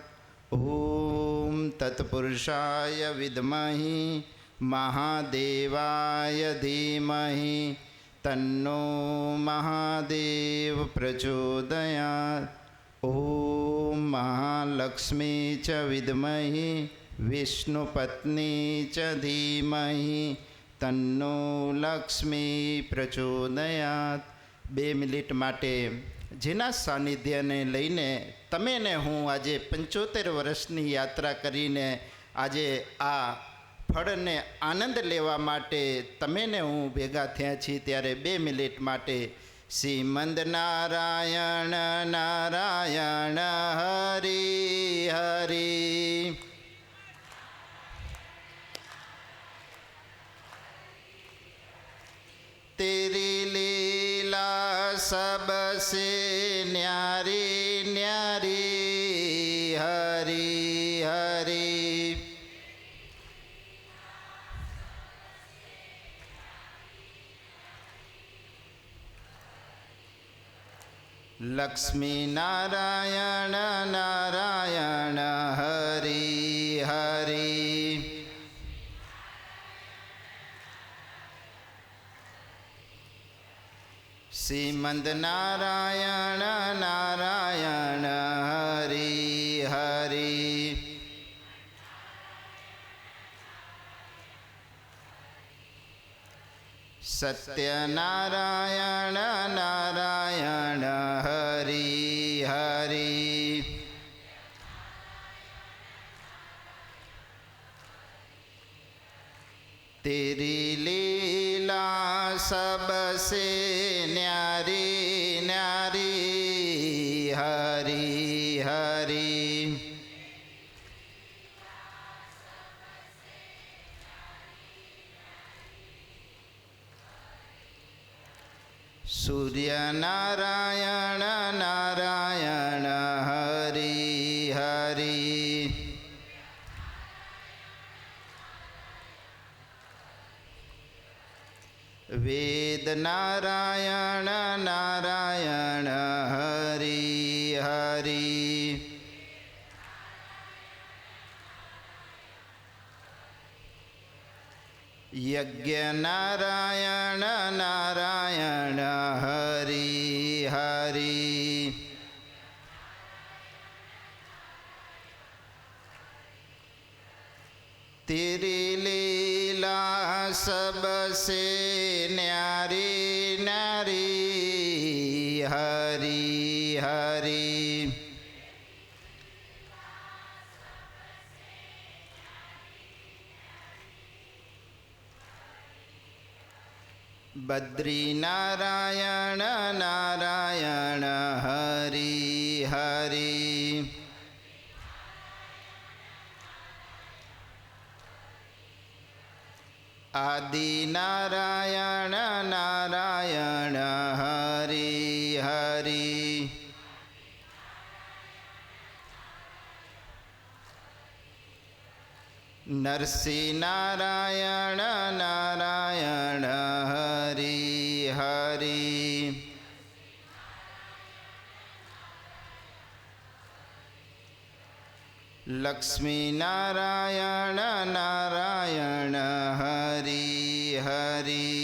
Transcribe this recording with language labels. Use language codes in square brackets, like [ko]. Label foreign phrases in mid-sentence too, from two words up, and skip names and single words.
[sa] ॐ तत्पुरुषाय विद्महे महादेवाय धीमहि तन्नो महादेव प्रचोदयात्। ॐ महालक्ष्मी च विद्महे विष्णुपत्नी च धीमहि तन्नो लक्ष्मी प्रचोदयात्। [gu] 2 મિનિટ માટે જેના સાનિધ્યને લઈને તમે ને હું આજે 75 વર્ષની યાત્રા કરીને આજે આ ફળને આનંદ લેવા માટે તમે ને હું ભેગા થયા છીએ, ત્યારે 2 મિનિટ માટે [hi] શ્રીમદ નારાયણ નારાયણ હરિ હરિ तेरी लीला सबसे न्यारी न्यारी हरि हरि। लक्ष्मी नारायण नारायण हरि हरि। श्रीमद नारायण नारायण हरि हरि। सत्यनारायण नारायण हरि हरि। तेरी लीला सबसे न्यारी न्यारी हरि हरि। सूर्य नारायण नारायण हरि हरि। वेद नारायण नारायण हरि हरि। यज्ञ नारायण नारायण हरि हरि। तेरी लीला सबसे न्यारी न्यारी हरि हरि। बद्री नारायण नारायण हरि हरि। आदि नारायण नारायण हरि हरि। [gu] નરસિંહ નારાયણ નારાયણ હરિ હરિ. લક્ષ્મી નારાયણ નારાયણ હરિ હરિ.